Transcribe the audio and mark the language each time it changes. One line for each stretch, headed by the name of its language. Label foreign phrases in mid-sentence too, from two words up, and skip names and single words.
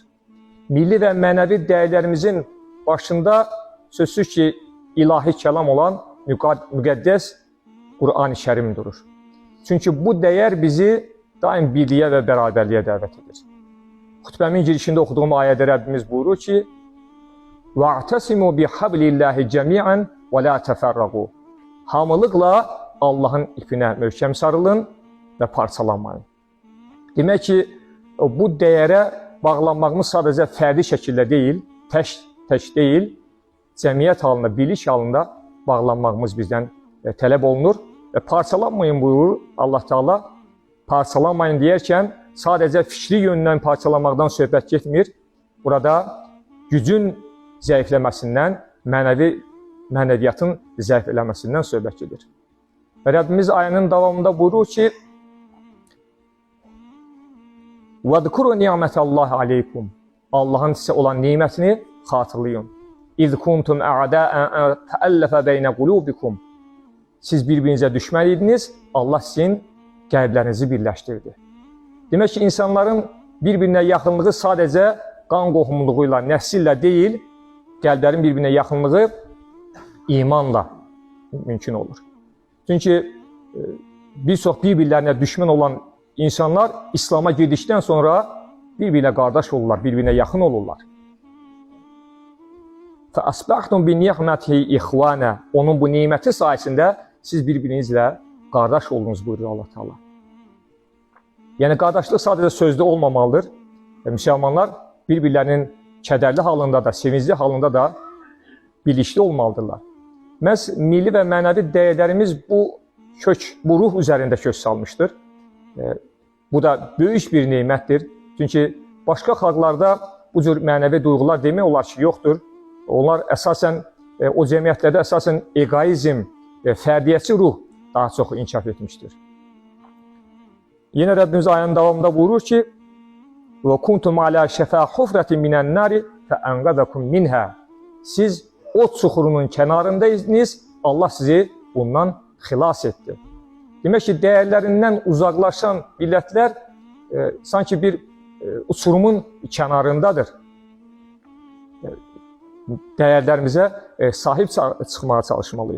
Azerbaijani: Milli və mənəvi dəyərlərimizin başında sözsüz ki, ilahi kəlam olan müqəddəs Qur'an-ı Kərim durur. Çünki bu dəyər bizi daim birliyə və bərabərliyə dəvət edir. Xütbəmin girişində oxuduğum ayədə Rəbbimiz buyurur ki,
Arabic: وَاَعْتَسِمُوا بِحَبْلِ اللّٰهِ جَمِيعًا وَلَا تَفَرَّقُوا
Azerbaijani: Hamılıqla Allahın ipinə möhkəm sarılın və parçalanmayın. Demək ki, bu dəyərə bağlanmağımız sadəcə fərdi şəkildə deyil, tək deyil, cəmiyyət halında, birlik halında bağlanmağımız bizdən tələb olunur və parçalanmayın buyurur Allah Teala. Parçalanmayın deyərkən sadəcə fikri yöndən parçalanmaqdan söhbət getmir. Burada gücün zəifləməsindən, mənəviyyatın zəifləməsindən söhbət gedir. Və Rəbbimiz ayənin davamında buyurur ki,
Arabic: وَذْكُرُوا نِعْمَةَ اللّٰهِ عَلَيْكُمْ
Azerbaijani: Allahın sizə olan nimətini xatırlayın.
Arabic: اِذْ كُنْتُمْ اَعْدَاءً فَأَلَّفَ بَيْنَ قُلُوبِكُمْ
Azerbaijani: Siz bir-birinizə düşmən idiniz, Allah sizin qəlblərinizi birləşdirdi. Demək ki, insanların bir-birinə yaxınlığı sadəcə qan qohumluğuyla, nəsillə deyil, qəlblərin bir-birinə yaxınlığı imanla mümkün olur. Çünki bir çox bir-birlərinə düşmən olan insanlar İslam'a girdikdən sonra bir-birinə qardaş olurlar, bir-birinə yaxın olurlar.
Arabic: فَأَصْبَحْتُمْ بِنِعْمَتِهِ إِخْوَانًا
Azerbaijani: Onun bu niməti sayəsində siz bir-birinizlə qardaş oldunuz buyuruyor Allah Teala. Yəni qardaşlıq sadəcə sözdə olmamalıdır. Müsəlmanlar bir-birlərinin kədərli halında da, sevincli halında da birlikdə olmalıdırlar. Məhz milli və mənəvi dəyərlərimiz bu ruh üzərində kök salmışdır. Bu da böyük bir nemətdir. Çünki başqa xalqlarda bu cür mənəvi duyğular demək olar ki, yoxdur. Onlar əsasən, o cəmiyyətlərdə əsasən egoizm, fərdiyyətçi ruh daha çox inkişaf etmişdir. Yenə Rəbbimiz ayənin davamında buyurur ki,
Arabic: وَكُنْتُمْ عَلَى شَفَا حُفْرَةٍ مِنَ النَّارِ فَأَنْقَذَكُمْ مِنْهَا
Azerbaijani: Siz o çuxurunun kənarındaydınız, Allah sizi bundan xilas etdi. Demək ki, dəyərlərindən uzaqlaşan millətlər sanki bir uçurumun kənarındadır. Dəyərlərimizə sahib çıxmağa çalışmalıyıq.